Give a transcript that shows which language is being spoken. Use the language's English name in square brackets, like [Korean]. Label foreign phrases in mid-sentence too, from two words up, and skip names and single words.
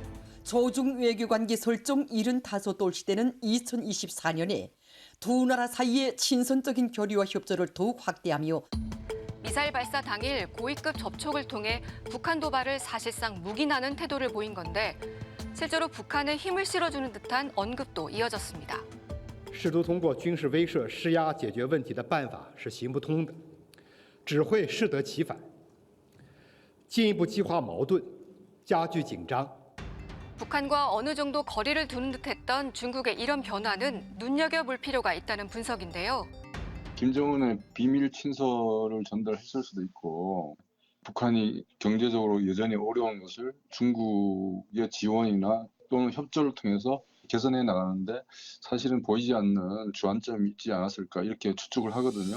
[Korean] 조중 외교관계 설정 75돌 시대는 2024년에 두 나라 사이의 친선적인 교류와 협조를 더욱 확대하며 미사일 발사 당일 고위급 접촉을 통해 북한 도발을 사실상 묵인하는 태도를 보인 건데 실제로 북한에 힘을 실어주는 듯한 언급도 이어졌습니다. [Chinese] 试图通过军事威慑施压解决问题的办法是行不通的，只会适得其反，进一步激化矛盾，加剧紧张。 [Korean] 북한과 어느 정도 거리를 두는 듯했던 중국의 이런 변화는 눈여겨볼 필요가 있다는 분석인데요. 김정은의 비밀 친서를 전달했을 수도 있고 북한이 경제적으로 여전히 어려운 것을 중국의 지원이나 또는 협조를 통해서 개선해 나가는데 사실은 보이지 않는 주안점이 있지 않았을까 이렇게 추측을 하거든요.